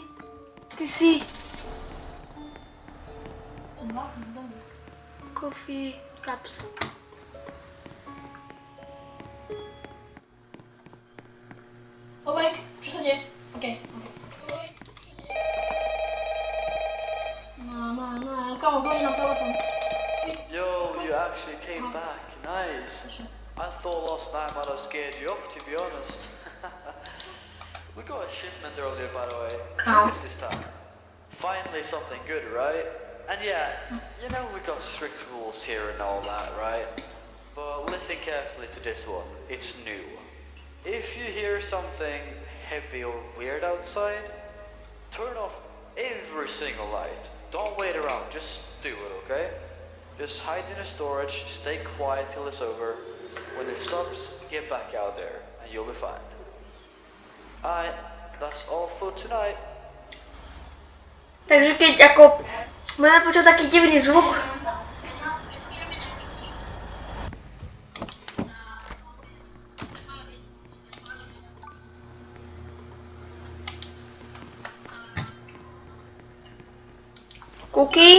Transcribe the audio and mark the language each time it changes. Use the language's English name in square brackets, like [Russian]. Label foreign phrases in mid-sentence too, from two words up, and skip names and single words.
[Slovak] Ty si... [English] Coffee cups. [Slovak] Obek, čo sa deje? Okej. No, kamo, zvoní nám telefon. [English] Yo, you actually came back. Nice. I thought last time I'd have scared you off, to be honest. We got a shipment earlier, by the way. Cow. How is this time? Finally something good, right? And yeah, you know we got strict rules here and all that, right? But listen carefully to this one. It's new. If you hear something heavy or weird outside, turn off every single light. Don't wait around, just do it, okay? Just hide in the storage, stay quiet till it's over. When it stops, get back out there, and you'll be fine. Alright, that's all for tonight. [Slovak] Takže keď ako budeme počuť taký divný zvuk. [English] Cookie?